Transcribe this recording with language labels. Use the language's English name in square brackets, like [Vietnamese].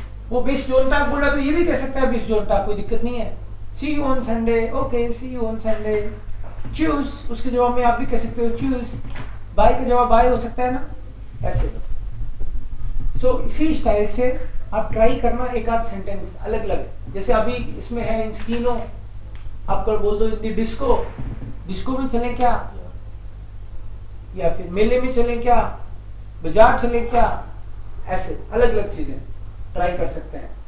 [Hindi] वो 20 Sonntag बोला तो ये भी कह सकता है 20 Sonntag, कोई दिक्कत नहीं है। [English] see you on Sunday, okay see you on Sunday। [Hindi] choose उसके जवाब में आप भी कह सकते हो choose। बाय का जवाब बाय हो सकता है ना, ऐसे। सो इसी स्टाइल से आप ट्राई करना एक आध सेंटेंस अलग अलग, जैसे अभी इसमें है इन स्कीनो, आप कल बोल दो इन डिस्को, डिस्को में चलें क्या, या फिर मेले में चलें क्या, बाजार चलें क्या, ऐसे अलग अलग चीजें ट्राई कर सकते हैं।